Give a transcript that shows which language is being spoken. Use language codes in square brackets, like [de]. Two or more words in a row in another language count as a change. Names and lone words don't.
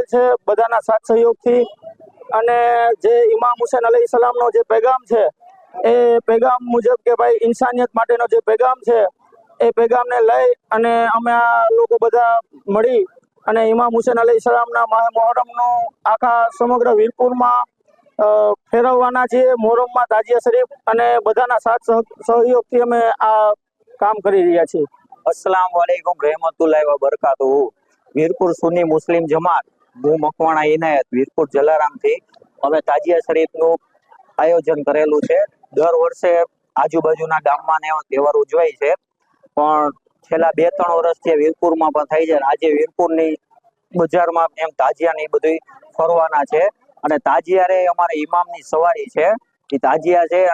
[gu] છે બધાના સાથ સહયોગથી, અને જે ઇમામ હુસૈન અલૈહિ સલામનો જે પેગામ છે એ પેગામ મુજબ કે ભાઈ ઇન્સાનિયત માટેનો જે પેગામ છે એ પેગામને લઈ અને અમે આ લોકો બધા મળી અને ઇમામ હુસૈન અલૈહિ સલામના માહે મોહરમનો આખા સમગ્ર વીરપુરમાં ફેરવવાના છીએ, મોહરમમાં તાજિયા શરીફ, અને બધાના સાથ સહયોગથી અમે આ કામ કરી રહ્યા છીએ। [ar] السلام عليكم ورحمة الله وبركاته. [gu] વીરપુર સુન્ની મુસ્લિમ જમાત, હું મકવાણા ઇનાયત વીરપુર જલારામથી અમે તાજિયા શરીફનું આયોજન કરેલું છે। દર વર્ષે આજુબાજુના ગામમાં ને એવા તહેવાર ઉજવાય છે, પણ છેલ્લા 2-3 વર્ષથી વીરપુરમાં પણ થઈ જાય। આજે વીરપુરની બજારમાં એમ તાજિયા ને એ બધું ફરવાના છે, અને તાજિયા રે અમારે ઇમામની સવારી છે, એ તાજિયા છે।